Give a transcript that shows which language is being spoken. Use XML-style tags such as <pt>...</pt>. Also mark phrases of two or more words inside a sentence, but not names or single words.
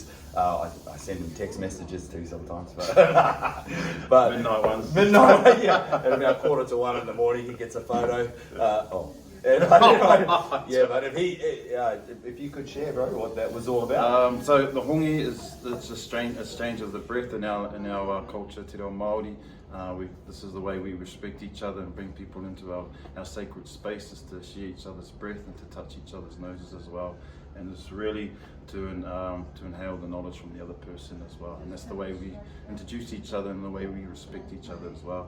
<en>I send him text messages too sometimes, but midnight ones. Midnight, yeah. At about 1:45 in the morning, he gets a photo. But if you could share, bro, what that was all about. So the hongi it's a exchange of the breath in our culture,</en> <mi>te reo Māori.</mi> <en>This is the way we respect each other and bring people into our sacred spaces, to share each other's breath and to touch each other's noses as well. And it's really to inhale the knowledge from the other person as well. And that's the way we introduce each other and the way we respect each other as well.</en>